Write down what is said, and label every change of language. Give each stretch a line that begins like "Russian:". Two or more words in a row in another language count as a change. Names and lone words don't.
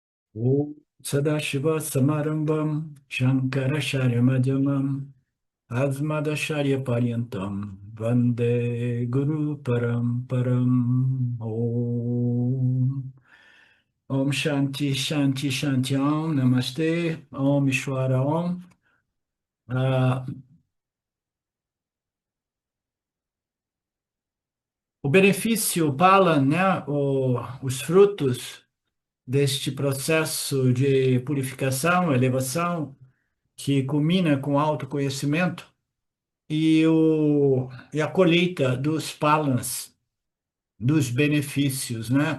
Sanskrit: ॐ सदाशिव समारम्भां शङ्कराचार्य मध्यमां अस्मदाचार्य पर्यन्तां वन्दे गुरु परम्परां ॐ ॐ शान्ति शान्ति शान्ति ॐ नमस्ते ॐ ईश्वर ॐ.
Portuguese: Ah, o benefício Pala, né, os frutos deste processo de purificação, elevação, que culmina com autoconhecimento, e a colheita dos palans, dos benefícios, né?